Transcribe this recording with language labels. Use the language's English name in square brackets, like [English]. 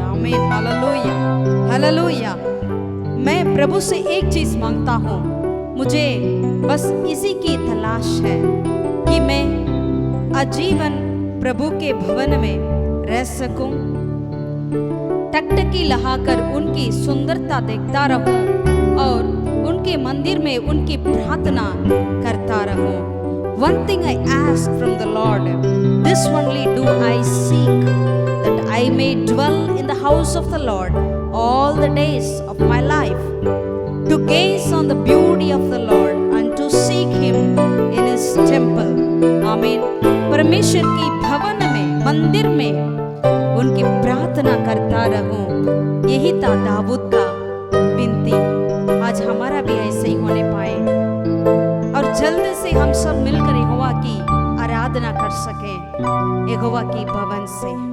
[Hindi] आमीन, hallelujah, hallelujah. मैं प्रभु से एक चीज मांगता हूं, मुझे बस इसी की तलाश है कि मैं आजीवन प्रभु के भवन में रह सकूं, टकटकी लहाकर उनकी सुंदरता देखता रहूं और उनके मंदिर में उनकी प्रार्थना करता रहूं। [English] One thing I ask from the Lord, this only do I seek, that I may dwell in the house of the Lord all the days of my life, to gaze on the beauty of the Lord and to seek Him in His temple. Amen. [Hindi] परमेश्वर की भवन में, मंदिर में उनकी प्रार्थना करता रहूं। यही था दाऊद का विनती। आज हमारा भी ऐसे ही होने पाए और जल्द से हम सब मिलकर यहोवा की आराधना कर सकें, यहोवा की भवन से।